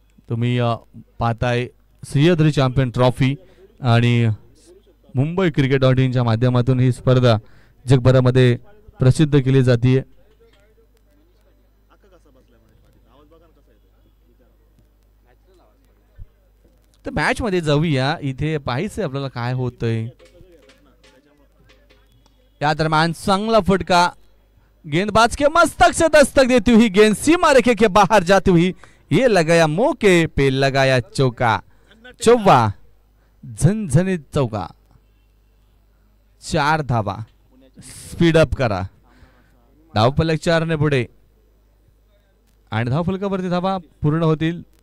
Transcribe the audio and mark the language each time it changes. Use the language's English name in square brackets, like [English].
[Marathi] तुम्ही पाहताय Sahyadri champion trophy आणि मुंबई cricket.in माध्यमातून ही स्पर्धा जगभरामध्ये प्रसिद्ध केली जाते. तर मॅच मध्ये जाऊया. इथे पाहायचंय आपल्याला काय होतंय. या दरम्यान चांगला फटका. [Hindi] गेंदबाज के मस्तक से दस्तक देती हुई गेंद सीमा रेखे के बाहर जाती हुई. ये लगाया मौके पे लगाया चौका. [Marathi] चौवा झणझणीत चौका. 4 धावा. स्पीड अप करा. धावफलक 4 ने पुढे आणि धावफलकावरती धावा पूर्ण होतील.